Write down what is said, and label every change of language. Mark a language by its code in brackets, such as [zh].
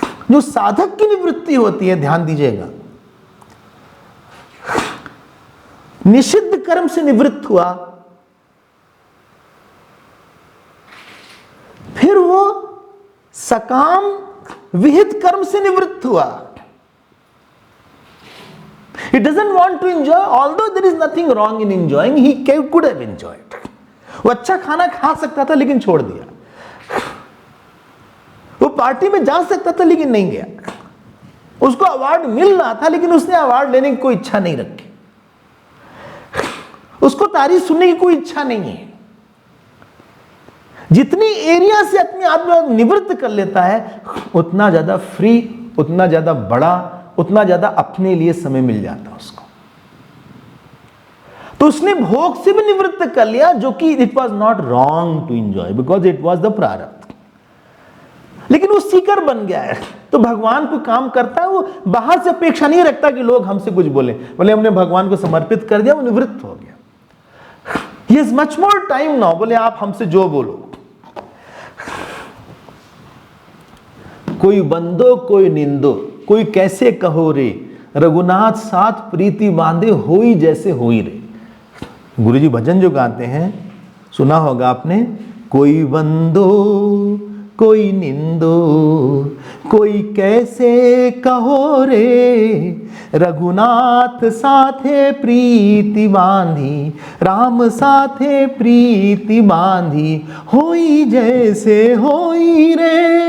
[hi] जो साधक की निवृत्ति होती है, ध्यान दीजिएगा, निषिद्ध कर्म से निवृत्त हुआ, फिर वो सकाम विहित कर्म से निवृत्त हुआ। [en] He doesn't want to enjoy, although there is nothing wrong in enjoying, he could have enjoyed. [hi] वो अच्छा खाना खा सकता था लेकिन छोड़ दिया। वो पार्टी में जा सकता था लेकिन नहीं गया। उसको अवार्ड मिल रहा था लेकिन उसने अवार्ड लेने की कोई इच्छा नहीं रखी। उसको तारीफ सुनने की कोई इच्छा नहीं है, जितनी एरिया से अपने आत्मा निवृत्त कर लेता है, उतना ज्यादा फ्री, उतना ज्यादा बड़ा, उतना ज्यादा अपने लिए समय मिल जाता है उसको। तो उसने भोग से भी निवृत्त कर लिया, जो कि [en] It was not wrong to enjoy because it was the prarabdha. [hi] लेकिन वो सीकर बन गया है, तो भगवान को काम करता है, वो बाहर से अपेक्षा नहीं रखता कि लोग हमसे कुछ बोले, बोले हमने भगवान को समर्पित कर दिया, वो निवृत्त हो गया। [en] He has much more time now, [hi] बोले आप हमसे जो बोलो। कोई बंदो कोई निंदो, कोई कैसे कहो रे, रघुनाथ साथ प्रीति बांधे होई जैसे होई रे। गुरुजी भजन जो गाते हैं, सुना होगा आपने, कोई बंदो कोई निंदो, कोई कैसे कहो रे, रघुनाथ साथे प्रीति बांधी, राम साथे प्रीति बांधी, होई जैसे होई रे।